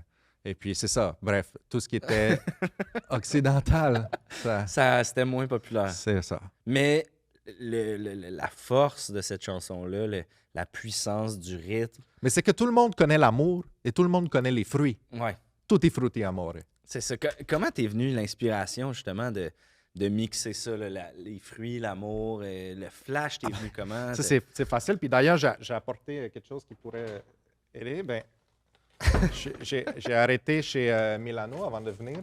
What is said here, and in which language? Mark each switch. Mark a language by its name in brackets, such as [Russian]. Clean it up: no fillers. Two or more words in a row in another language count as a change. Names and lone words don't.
[French] Et puis, c'est ça. Bref, tout ce qui était occidental, C'était moins populaire. c'est ça. Mais la force de cette chanson-là, la puissance du rythme, Mais c'est que tout le monde connaît l'amour et tout le monde connaît les fruits. ouais. [Italian] Tutti frutti amore. [French] C'est ça. Comment t'es venu l'inspiration, justement, de mixer ça, les fruits, l'amour, le flash, t'es venu comment? Ça, c'est facile. Puis d'ailleurs, j'ai apporté quelque chose qui pourrait aider. Ben, j'ai arrêté chez Milano avant de venir.